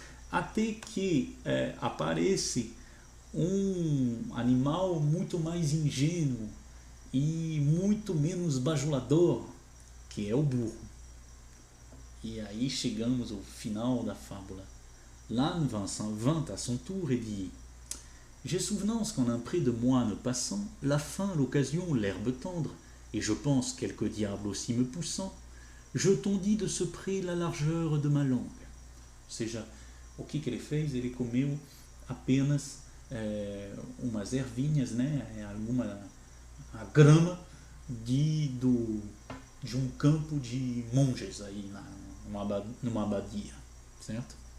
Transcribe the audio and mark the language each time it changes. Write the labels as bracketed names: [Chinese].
[Portuguese] Até que aparece um animal muito mais ingênuo e muito menos bajulador, que é o burro. E aí chegamos ao final da fábula. [French] L'âne vint à son tour et dit: J'ai souvenance qu'en un pré de moine passant, la faim, l'occasion, l'herbe tendre, et je pense quelque diable aussi me poussant, je tondis de ce pré la largeur de ma langue. [Portuguese] Ou seja, o que ele fez? Ele comeu apenas umas ervinhas, né? A grama de um campo de monges aí numa abadia, certo?